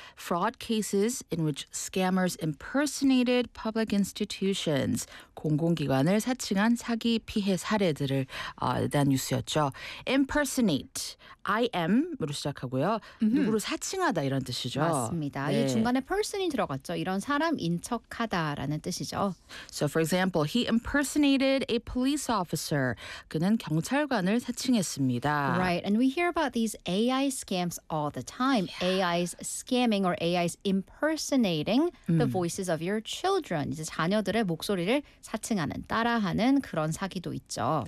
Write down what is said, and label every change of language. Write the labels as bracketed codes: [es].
[en] Fraud cases in which scammers impersonated public institutions. [ko] 공공기관을 사칭한 사기 피해 사례들을 대한 뉴스였죠. Impersonate. I'm으로 시작하고요. Mm-hmm. 누구를 사칭하다 이런 뜻이죠. 맞습니다. 네. 이 중간에 person이 들어갔죠. 이런 사람인 척하다라는 뜻이죠. [en] So for example, he impersonated a police officer. [ko] 그는 경찰관을 사칭했습니다. [en] Right, and we hear about these AI scams all the time. Yeah. AI's scamming or AI's impersonating the voices of your children. [ko] 이제 자녀들의 목소리를 사칭하는, 따라하는 그런 사기도 있죠.